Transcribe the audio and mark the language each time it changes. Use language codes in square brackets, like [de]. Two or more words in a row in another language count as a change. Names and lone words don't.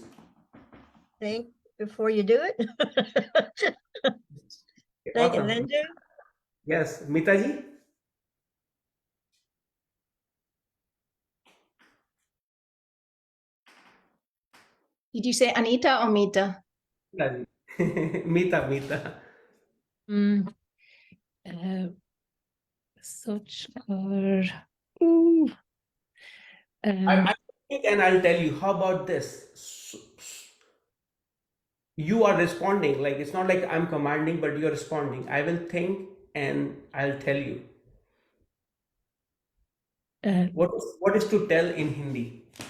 [en] think before you do it. Think awesome. and then do. Yes, Mita ji. Did you say Anita or Mita? Mita ji. Mita. Sochkar. I think and I'll tell you. How about this? You are responding, like it's not like I'm commanding, but you're responding. I will think and I'll tell you. What is to tell in Hindi?